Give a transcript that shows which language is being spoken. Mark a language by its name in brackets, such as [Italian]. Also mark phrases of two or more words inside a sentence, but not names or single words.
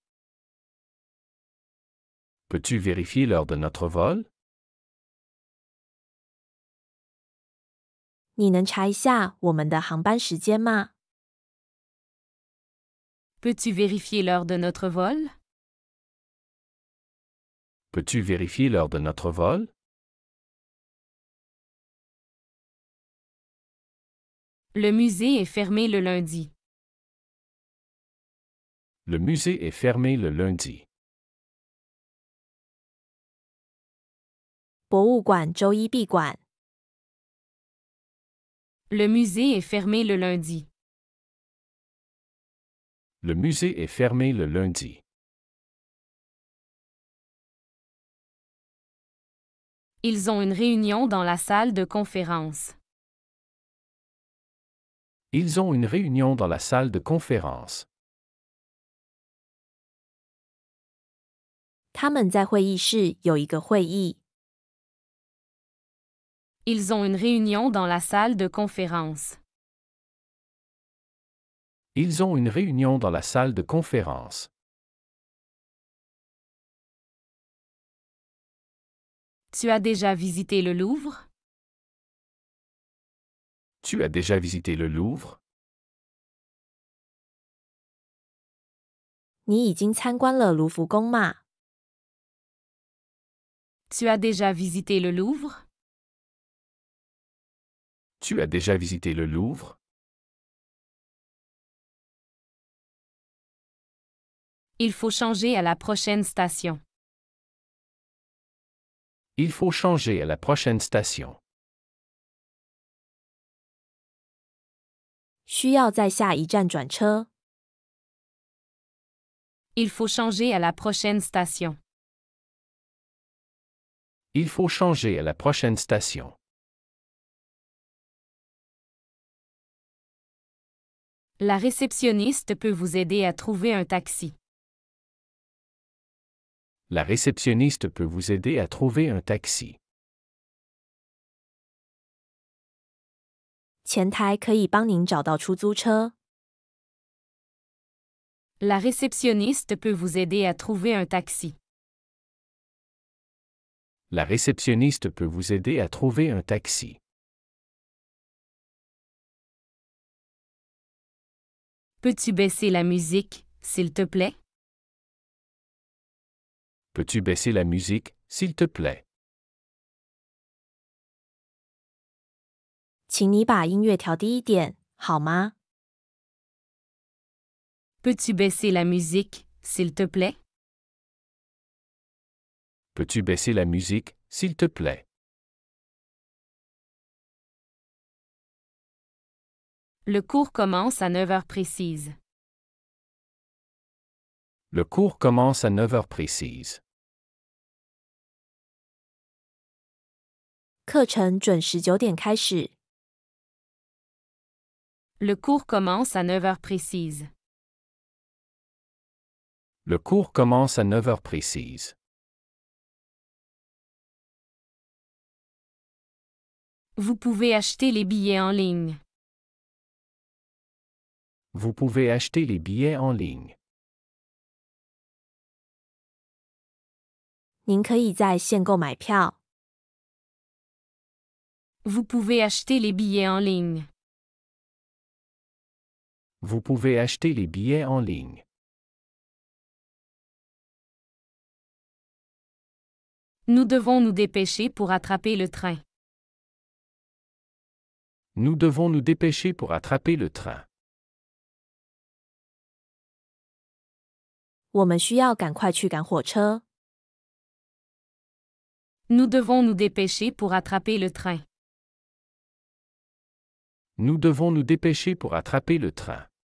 [French] Peux-tu vérifier l'heure de notre vol? [Chinese] 你能查一下我们的航班时间吗？ [French] Peux-tu vérifier l'heure de notre vol? Peux-tu vérifier l'heure de notre vol? Le musée est fermé le lundi. Le musée est fermé le lundi. [Chinese] 博物馆周一闭馆。 [French] Le musée est fermé le lundi. Le musée est fermé le lundi. Ils ont une réunion dans la salle de conférence. Ils ont une réunion dans la salle de conférence. [Chinese] 他们在会议室有一个会议。 [French] Ils ont une réunion dans la salle de conférence. Ils ont une réunion dans la salle de conférence. Tu as déjà visité le Louvre? Tu as déjà visité le Louvre? [Chinese] 你已经参观了卢浮宫吗？ [French] Tu as déjà visité le Louvre? Tu as déjà visité le Louvre? Il faut changer à la prochaine station. Il faut changer à la prochaine station. [Chinese] 需要在下一站转车。 [French] Il faut changer à la prochaine station. Il faut changer à la prochaine station. La réceptionniste peut vous aider à trouver un taxi. La réceptionniste peut vous aider à trouver un taxi. [Chinese] 前台可以帮您找到出租车。 [French] La réceptionniste peut vous aider à trouver un taxi. La réceptionniste peut vous aider à trouver un taxi. Peux-tu baisser la musique, s'il te plaît? Peux-tu baisser la musique, s'il te plaît? [Chinese] 请你把音乐调低一点，好吗？ [French] Peux-tu baisser la musique, s'il te plaît? Peux-tu baisser la musique, S'il te plaît. Le cours commence à 9 heures précises. Le cours commence à 9 heures précises. [Chinese] 课程准时9点开始。 [French] Le cours commence à 9 heures précises. Le cours commence à 9 heures précises. Vous pouvez acheter les billets en ligne. Vous pouvez acheter les billets en ligne. [Chinese] 您可以在线购买票。 [French] Vous pouvez acheter les billets en ligne. Vous pouvez acheter les billets en ligne. Nous devons nous dépêcher pour attraper le train. Nous devons nous dépêcher pour attraper le train. [Chinese] 我们需要赶快去赶火车。 [French] Nous devons nous dépêcher pour attraper le train. Nous devons nous dépêcher pour attraper le train.